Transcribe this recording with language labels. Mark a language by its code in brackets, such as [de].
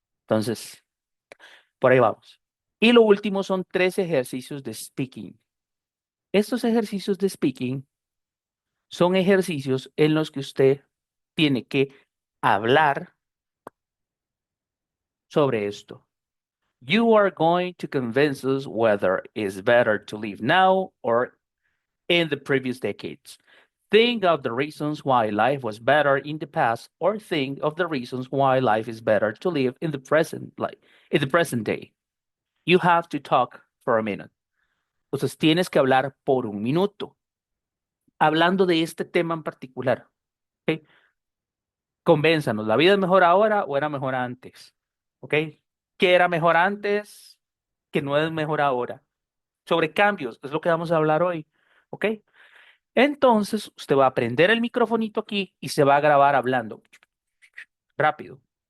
[es] Entonces, por ahí vamos. Y lo último son 3 ejercicios de speaking. Estos ejercicios de speaking son ejercicios en los que usted tiene que hablar sobre esto. [en] You are going to convince us whether it's better to live now or in the previous decades. Think of the reasons why life was better in the past, or think of the reasons why life is better to live in the present, like in the present day. You have to talk for a minute. [es] Entonces tienes que hablar por 1 minuto, hablando de este tema en particular. ¿Ok? Convénzanos, ¿la vida es mejor ahora o era mejor antes? ¿Ok? ¿Qué era mejor antes que no es mejor ahora? Sobre cambios, es lo que vamos a hablar hoy. ¿Ok? Entonces, usted va a prender el microfonito aquí y se va a grabar hablando rápido.